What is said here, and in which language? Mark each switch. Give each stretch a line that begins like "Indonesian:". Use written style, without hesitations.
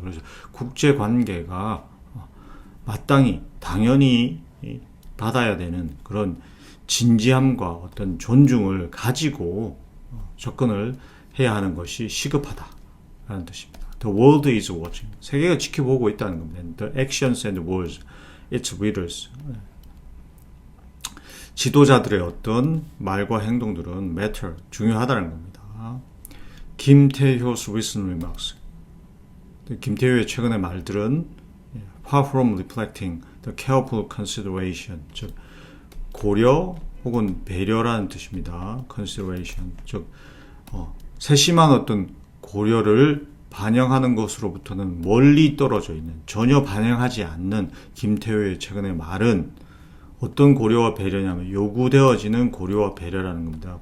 Korean: 그래서 국제 관계가 마땅히 당연히 받아야 되는 그런 진지함과 어떤 존중을 가지고 접근을 해야 하는 것이 시급하다라는 뜻입니다.
English: The world is watching.
Korean: 세계가 지켜보고 있다는 겁니다.
English: The actions and words, its readers.
Korean: 지도자들의 어떤 말과 행동들은 matter, 중요하다는 겁니다.
English: 김태효's recent remarks.
Korean: 김태효의 최근의 말들은
English: far from reflecting the careful consideration,
Korean: 즉 고려 혹은 배려라는 뜻입니다. consideration, 즉 세심한 어떤 고려를 반영하는 것으로부터는 멀리 떨어져 있는, 전혀 반영하지 않는 김태효의 최근의 말은 어떤 고려와 배려냐면 요구되어지는 고려와 배려라는 겁니다.